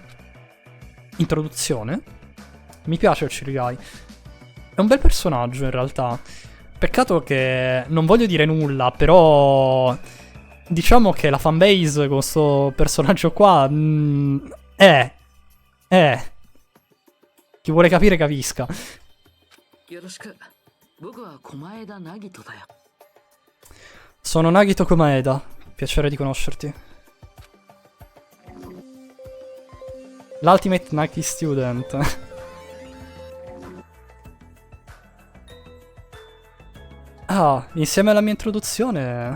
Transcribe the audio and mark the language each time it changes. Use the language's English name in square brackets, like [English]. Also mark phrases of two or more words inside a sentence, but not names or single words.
[Italian] Introduzione? Mi piace il Chirigai. È un bel personaggio in realtà. Peccato che non voglio dire nulla, però diciamo che la fanbase con sto personaggio qua chi vuole capire capisca. [Japanese] よろしく。僕は狛枝凪人だよ。 [Italian] Sono Nagito Komaeda. Piacere di conoscerti. L'Ultimate Nagi Student. Ah, insieme alla mia introduzione.